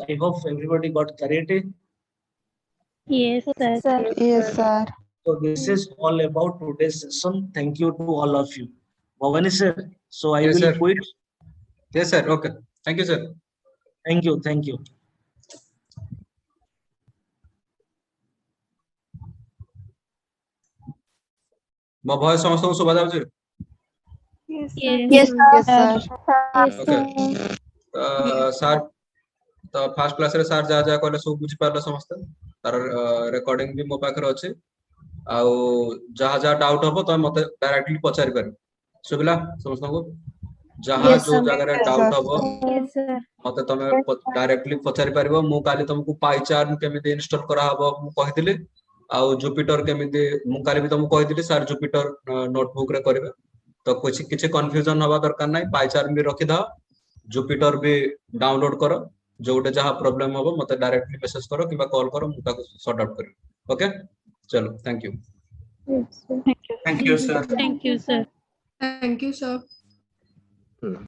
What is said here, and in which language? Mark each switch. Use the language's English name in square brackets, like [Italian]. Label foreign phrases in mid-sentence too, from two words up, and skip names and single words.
[English] I hope everybody got clarity. Yes, sir. Yes, sir. So this is all about today's session. Thank you to all of you. Bhavani sir, so I Yes, will sir. quit. Yes, sir. Okay. Thank you, sir. Thank you, thank you. [Odia] ମୋ ଭଏସ ସମସ୍ତଙ୍କୁ ଶୁଭା ଯାଉଛି? [English] Yes, Yes, yes, sir. Yes, Okay. sir. [Odia] ସାର୍ ତ ଫାର୍ଷ୍ଟ କ୍ଲାସରେ ସାର୍ ଯାହା ଯାହା କହିଲେ ସବୁ ବୁଝିପାରିଲେ ସମସ୍ତେ? ତାର ରେକର୍ଡିଂ ବି ମୋ ପାଖରେ ଅଛି। ଆଉ ଯାହା ଯାହା ଡାଉଟ୍ ହବ ତମେ ମତେ ଡାଇରେକ୍ଟଲି ପଚାରି ପାରିବ। ଶୁଭିଲା ସମସ୍ତଙ୍କୁ? ଯାହା Yes, ଯୋଉ sir. ଜାଗାରେ Yes, ଡାଉଟ୍ sir. ହବ Yes, sir. ମତେ ତମେ ଡାଇରେକ୍ଟଲି ପଚାରି ପାରିବ। ମୁଁ କାଲି ତମକୁ ପାଇଚାର୍ନ କେମିତି ଇନଷ୍ଟଲ କରାହବ ମୁଁ କହିଥିଲି। ଆଉ ଜୁପିଟର କେମିତି ମୁଁ କାଲି ବି ତମକୁ କହିଥିଲି ସାର୍ ଜୁପିଟର ନୋଟବୁକ୍ ରେ କରିବେ। ତ କିଛି କନଫ୍ୟୁଜନ ହବା ଦରକାର ନାହିଁ। ପାଇଚାର୍ନ ବି ରଖିଥାଅ, ଜୁପିଟର ବି ଡାଉନଲୋଡ କର। ଯୋଉଟେ ଯାହା ପ୍ରୋବ୍ଲେମ ହବ ମତେ ଡାଇରେକ୍ଟଲି ମେସେଜ କର କିମ୍ବା କଲ୍ କର, ମୁଁ ତାକୁ ସର୍ଟ ଆଉଟ୍ କରିବି। ଓକେ, [Hindi] ଚलो, [English] thank you. Yes, sir. thank you sir. Thank you, sir. Thank you, sir.